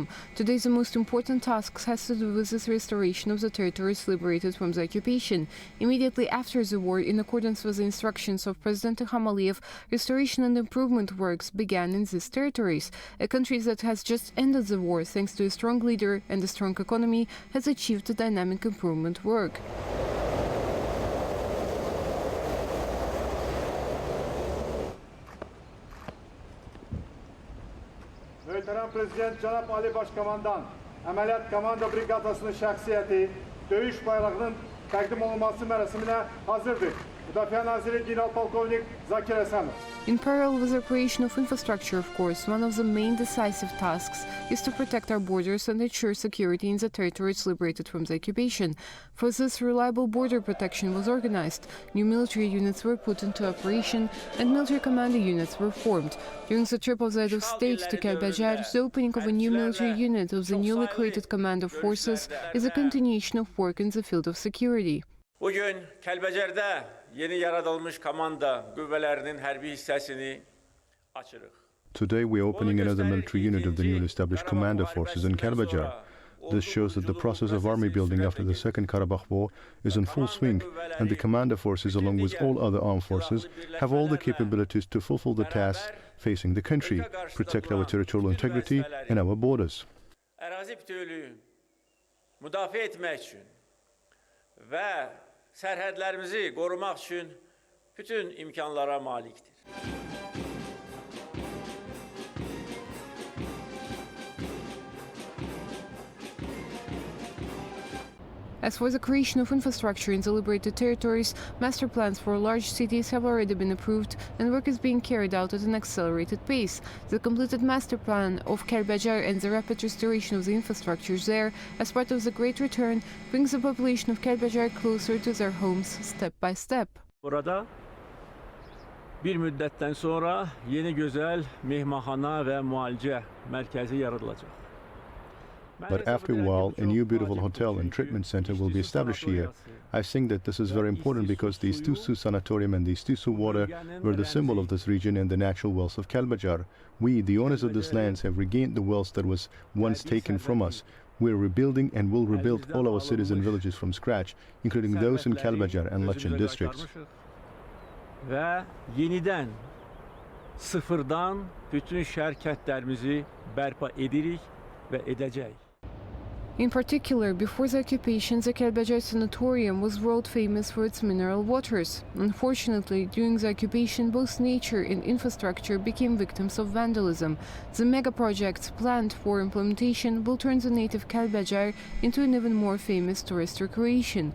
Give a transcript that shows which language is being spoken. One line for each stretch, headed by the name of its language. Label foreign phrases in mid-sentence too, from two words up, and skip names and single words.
English: Today the most important task has to do with the restoration of the territories liberated from the occupation. Immediately after the war, in accordance with the instructions of President İlham Aliyev, restoration and improvement works began in these territories. A country that has just ended the war, thanks to a strong leader and a strong economy, has achieved a dynamic improvement work.
Azerbaijani: Möhtərəm Prezident Cənab Ali Başkomandan, Əməliyyat Komanda Briqadasının şəxsiyyəti, döyüş bayrağının təqdim olunması mərasiminə hazırdır. Müdafiə Naziri General Polkovnik Zakir Həsənov.
English: In parallel with the creation of infrastructure, of course, one of the main decisive tasks is to protect our borders and ensure security in the territories liberated from the occupation. For this, reliable border protection was organized, new military units were put into operation, and military commando units were formed. During the trip of the head of state to Kəlbəcər, the opening of a new military unit of the newly created commando forces is a continuation of work in the field of security.
Azerbaijani: Bugün Kəlbəcərdə yeni yaradılmış komanda qüvvələrinin hərbi hissəsini açırıq.
English: Today we are opening another military unit of the newly established Commando Forces in Kəlbəcər. This shows that the process of army building after the Second Karabakh War is in full swing, and the Commando Forces, along with all other armed forces, have all the capabilities to fulfill the tasks facing the country, protect our territorial integrity and our borders.
Azerbaijani: Ərazi bütövlüyü müdafiə etmək üçün və sərhədlərimizi qorumaq üçün bütün imkanlara malikdir.
English: As for the creation of infrastructure in the liberated territories, master plans for large cities have already been approved and work is being carried out at an accelerated pace. The completed master plan of Kəlbəcər and the rapid restoration of the infrastructures there, as part of the Great Return, brings the population of Kəlbəcər closer to their homes step by step.
Azerbaijani: Burada bir müddətdən sonra yeni gözəl mehmanxana və müalicə mərkəzi yaradılacaq.
English: But after a while, a new beautiful hotel and treatment center will be established here. I think that this is very important because the İstisu Sanatorium and the İstisu water were the symbol of this region and the natural wealth of Kəlbəcər. We, the owners of these lands, have regained the wealth that was once taken from us. We are rebuilding and will rebuild all our cities and villages from scratch, including those in Kəlbəcər and Laçın districts.
Azerbaijani: Və yenidən sıfırdan bütün şəhər kəndlərimizi bərpa edirik və edəcəyik.
English: In particular, before the occupation, the Kəlbəcər Sanatorium was world famous for its mineral waters. Unfortunately, during the occupation, both nature and infrastructure became victims of vandalism. The mega projects planned for implementation will turn the native Kəlbəcər into an even more famous tourist recreation.